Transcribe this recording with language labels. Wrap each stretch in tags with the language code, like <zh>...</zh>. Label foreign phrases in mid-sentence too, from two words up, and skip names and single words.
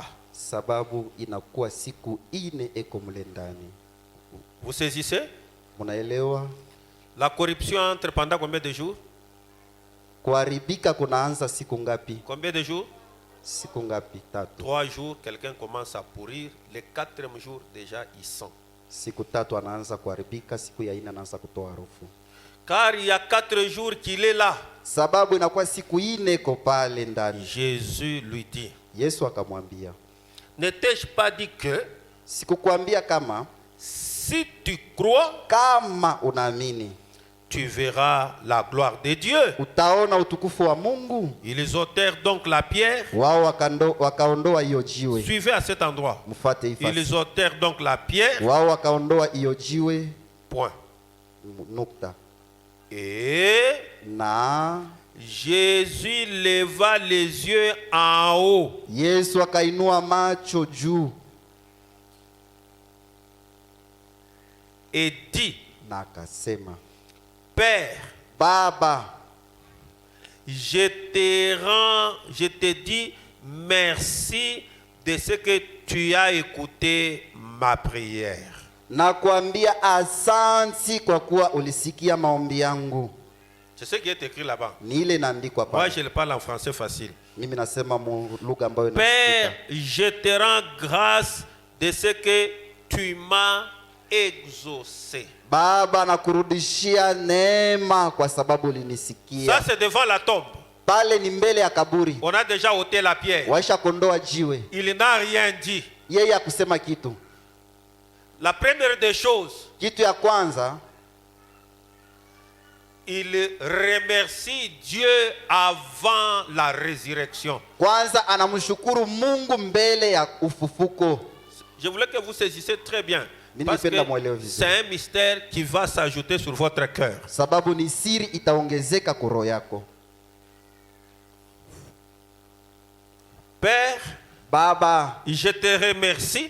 <sw>sababu inakuwa siku ine eko mle ndani.</sw> <fr>Vous saisissez?</fr> <sw>Munaelewa?</sw> <fr>La corruption entre pendant combien de jours?</fr> <sw>Kuharibika kunaanza siku ngapi?</sw> <fr>Combien de jours?</fr> <sw>Siku ngapi? 3.</sw> <fr>3 jours, quelqu'un commence à pourrir. Le 4e jour, déjà, il sent.</fr> <sw>Siku 3 anaanza kuharibika, siku ya 4 anaanza kutoa harufu.</sw> <fr>Car il y a 4 jours qu'il est là.</fr> <sw>Sababu inakuwa siku 4 iko pale ndani.</sw> <fr>Jésus lui dit,</fr> <sw>Yesu akamwambia,</sw> <fr>ne t'ai-je pas dit que</fr> <sw>sikukwambia kama</sw> <fr>si tu crois,</fr> <sw>kama unaamini</sw> <fr>tu verras la gloire de Dieu?</fr> <sw>utaona utukufu wa Mungu?</sw> <fr>Ils ôtèrent donc la pierre.</fr> <sw>Wao wakaondoa hiyo jiwe.</sw> <fr>Suivez à cet endroit.</fr> <sw>Mfuate hii fasi.</sw> <fr>Ils ôtèrent donc la pierre.</fr> <sw>Wao wakaondoa hiyo jiwe,</sw> <fr>Point.</fr> <sw>nukta.</sw> <fr>Et</fr> <sw>Na</sw> <fr>Jésus leva les yeux en haut.</fr> <sw>Yesu akainua macho juu</sw> <fr>Et dit,</fr> <sw>na akasema,</sw> <fr>Père,</fr> <sw>Baba,</sw> <fr>je te dis merci de ce que tu as écouté ma prière.</fr> <sw>nakwambia asanti kwa kuwa ulisikia maombi yangu.</sw> <fr>C'est ce qui est écrit là-bas.</fr> <sw>Ni ile inaandikwa</sw> <fr>Moi,</fr> <sw>pale.</sw> <fr>je le parle en français facile.</fr> <sw>Mimi nasema mu lugha ambayo</sw> <fr>Père,</fr> <sw>inasikika.</sw> <fr>je te rends grâce de ce que tu m'as exaucé.</fr> <sw>Baba, nakurudishia neema kwa sababu</sw> <fr>Ça,</fr> <sw>ulinisikia.</sw> <fr>c'est devant la tombe.</fr> <sw>Pale ni mbele ya kaburi.</sw> <fr>On a déjà ôté la pierre.</fr> <sw>Waisha kondoa jiwe.</sw> <fr>Il n'a rien dit.</fr> <sw>Yeye akusema kitu.</sw> <fr>La première des choses,</fr> <sw>Kitu ya kwanza,</sw> <fr>il remercie Dieu avant la résurrection.</fr> <sw>Kwanza anamshukuru Mungu mbele ya ufufuko.</sw> <fr>Je voulais que vous saisissiez très bien.</fr> <sw>Mimi</sw> <fr>Parce que</fr> <sw>nipenda mwelewe vizuri.</sw> <fr>c'est un mystère qui va s'ajouter sur votre cœur.</fr> <sw>Sababu ni siri itaongezeka kwa roho yako.</sw> <fr>Père,</fr> <sw>Baba,</sw> <fr>je te remercie</fr>